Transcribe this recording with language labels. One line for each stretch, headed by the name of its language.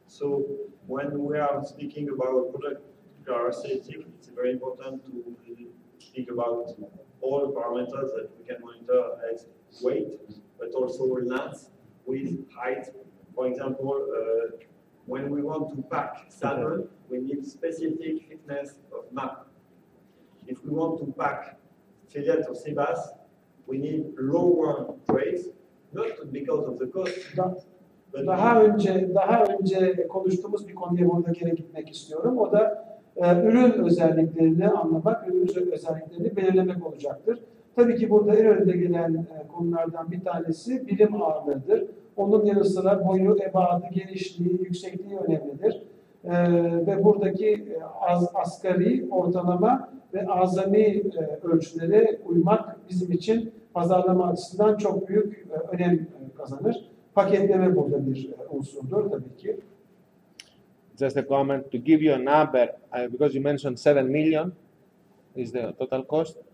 English: So when we are speaking about product characteristics, it's very important to speak about all parameters that we can monitor as weight, but also length, width, height. For example, when we want to pack salmon, we need specific thickness of map. If we want to pack fillet or sea bass, we need lower trays, not because of the cost.
Turkish: Daha önce konuştuğumuz bir konuya burada geri gitmek istiyorum. O da ürün özelliklerini anlamak, ürün özelliklerini belirlemek olacaktır. Tabii ki burada en önde gelen konulardan bir tanesi birim ağırlığıdır. Onun yanı sıra boyu, ebadı, genişliği, yüksekliği önemlidir. Ve buradaki asgari, ortalama ve azami ölçülere uymak bizim için pazarlama açısından çok büyük önem kazanır. Paketleme burada bir unsurdur tabii ki.
English: Just a comment to give you a number, because you mentioned 7 million is the total cost.